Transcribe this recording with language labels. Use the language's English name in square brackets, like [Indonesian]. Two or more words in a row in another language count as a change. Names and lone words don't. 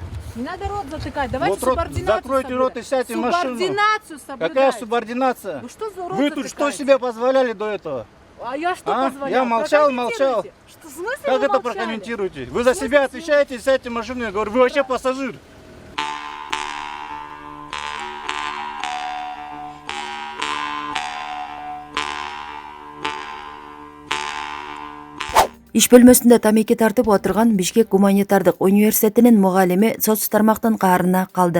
[Russian] Не надо рот затыкать, давайте Вот рот, субординацию закройте рот и сядьте в машину. Субординацию соблюдайте. Какая субординация? Вы что за рот Вы тут что затыкаете? себе позволяли до этого? А я что А? позволял? Я молчал, Прокомментируйте. Что, в смысле Как вы это молчали? прокомментируете? Вы за себя отвечаете, сядьте в машину, я говорю, вы вообще пассажир. [Kyrgyz] Иш бөлмөсүндө тамеки тартып отурган Бишкек гуманитардык университетинин мугалими соц тармактын каарына калды.